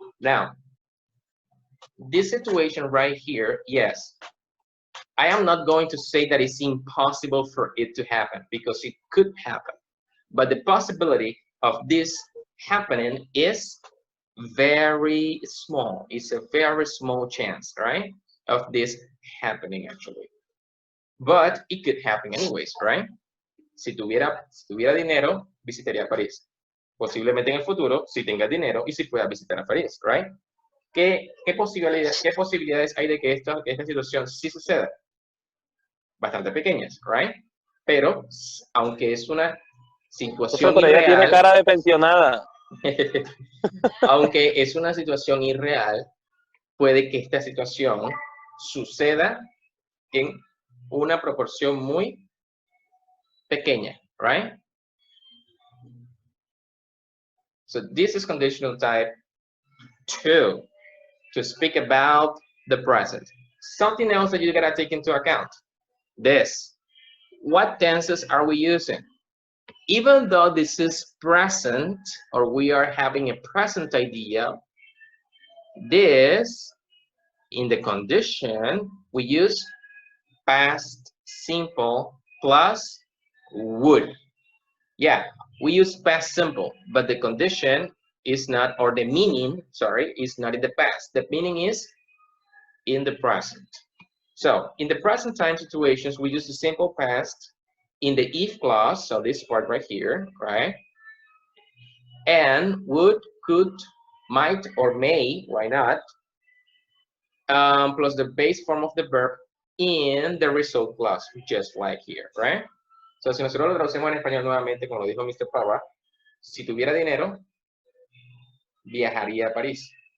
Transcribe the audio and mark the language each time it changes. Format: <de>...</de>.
<en>Now, this situation right here, yes, I am not going to say that it's impossible for it to happen, because it could happen. But the possibility of this happening is very small. It's a very small chance, right, of this happening actually. But it could happen anyways, right?</en> <es>Si tuviera dinero, visitaría París. Posiblemente en el futuro, si tenga dinero y si pueda visitar a París, right? ¿Qué posibilidades hay de que esta situación sí suceda? Bastante pequeñas, right? Pero, aunque es una situación Pero ella tiene irreal, cara de pensionada. aunque es una situación irreal, puede que esta situación suceda en una proporción muy pequeña, right?</es> <en>So this is conditional type 2, to speak about the present. Something else that you gotta take into account, this. What tenses are we using? Even though this is present, or we are having a present idea, this, in the condition, we use past simple plus would. Yeah, we use past simple, but the condition is not, or the meaning, sorry, is not in the past. The meaning is in the present. So in the present time situations, we use the simple past in the if clause, so this part right here, right? And would, could, might, or may, why not? Plus the base form of the verb in the result clause, just like here, right?</en> <es>So si nosotros lo traducimos en español nuevamente, como lo dijo Mr. Pava, si tuviera dinero, viajaría a París.</es>